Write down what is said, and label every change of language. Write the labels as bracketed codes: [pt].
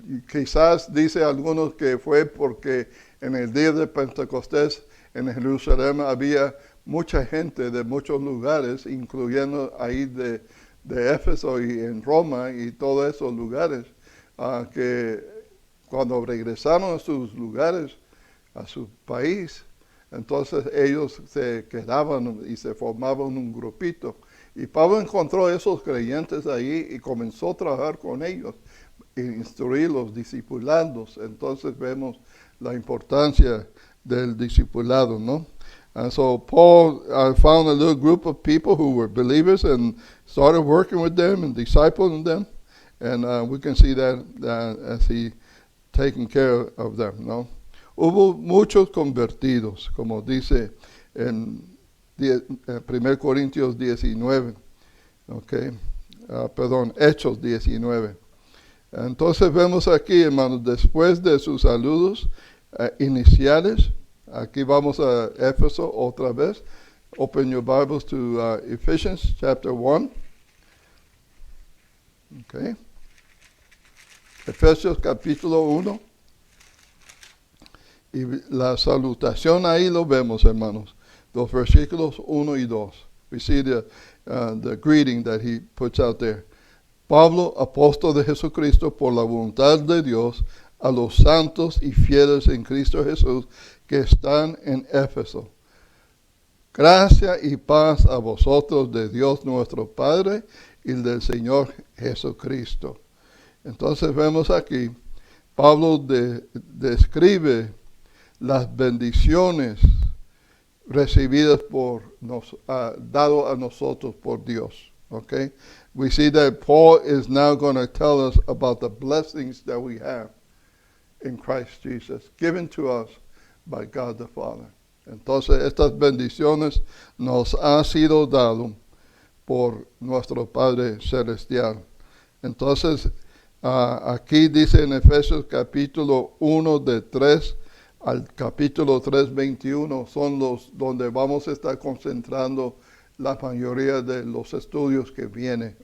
[es] Quizás dice algunos que fue porque en el día de Pentecostés en Jerusalén había mucha gente de muchos lugares, incluyendo ahí de Éfeso y en Roma y todos esos lugares, que cuando regresaron a sus lugares, a su país, entonces ellos se quedaban y se formaban un grupito. Y Pablo encontró a esos creyentes ahí y comenzó a trabajar con ellos, instruirlos, discipularlos. Entonces vemos la importancia del discipulado, ¿no? [en] And so Paul found a little group of people who were believers and started working with them and discipling them. And we can see that as he taking care of them, ¿no? [es] Hubo muchos convertidos, como dice en 1 Corintios 19, okay? Hechos 19. Entonces vemos aquí, hermanos, después de sus saludos iniciales, aquí vamos a Éfeso otra vez. [en] Open your Bibles to Ephesians chapter 1. [es] Okay. Efesios capítulo 1. Y la salutación ahí lo vemos, hermanos. Los versículos 1 y 2. [en] We see the greeting that he puts out there. [es] Pablo, apóstol de Jesucristo, por la voluntad de Dios, a los santos y fieles en Cristo Jesús que están en Éfeso. Gracia y paz a vosotros de Dios nuestro Padre y del Señor Jesucristo. Entonces vemos aquí, Pablo describe las bendiciones recibidas dado a nosotros por Dios. [en] Okay? We see that Paul is now going to tell us about the blessings that we have in Christ Jesus, given to us by God the Father. [es] Entonces, estas bendiciones nos han sido dado por nuestro Padre Celestial. Entonces, aquí dice en Efesios capítulo 1 de 3 al capítulo 3, 21, son los donde vamos a estar concentrando la mayoría de los estudios que vienen.